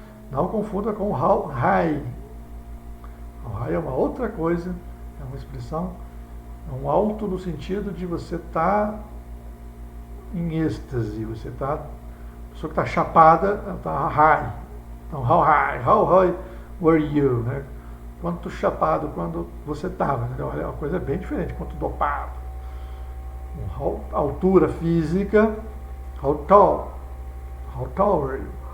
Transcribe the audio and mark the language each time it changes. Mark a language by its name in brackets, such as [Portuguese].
[Portuguese] Não confunda com how high. How high é uma outra coisa, é uma expressão, é um alto no sentido de você estar em êxtase, você está, a pessoa que está chapada, está high. Então, [English] how high were you, [Portuguese] né? Quanto chapado, quando você estava, né? É uma coisa bem diferente, quanto dopado. Altura física, [English] how tall were you?